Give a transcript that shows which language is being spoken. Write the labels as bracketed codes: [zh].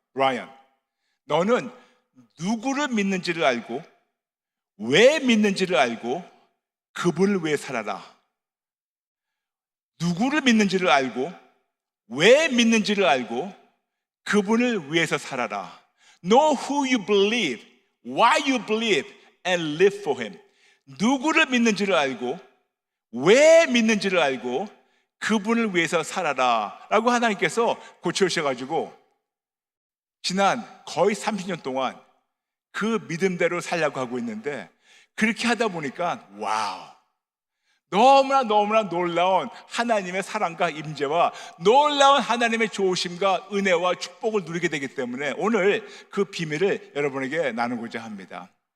[ko] 라이언, 너는 누구를 믿는지를 알고 왜 믿는지를 알고 그분을 위해 살아라. 누구를 믿는지를 알고 왜 믿는지를 알고 그분을 위해서 살아라. [en] Know who you believe, why you believe, and live for him. [ko] 누구를 믿는지를 알고 왜 믿는지를 알고 그분을 위해서 살아라 라고 하나님께서 고쳐주셔가지고 지난 거의 30년 동안 그 믿음대로 살려고 하고 있는데 그렇게 하다 보니까 와우, 너무나 놀라운 하나님의 사랑과 임재와 놀라운 하나님의 좋으심과 은혜와 축복을 누리게 되기 때문에 오늘 그 비밀을 여러분에게 나누고자 합니다.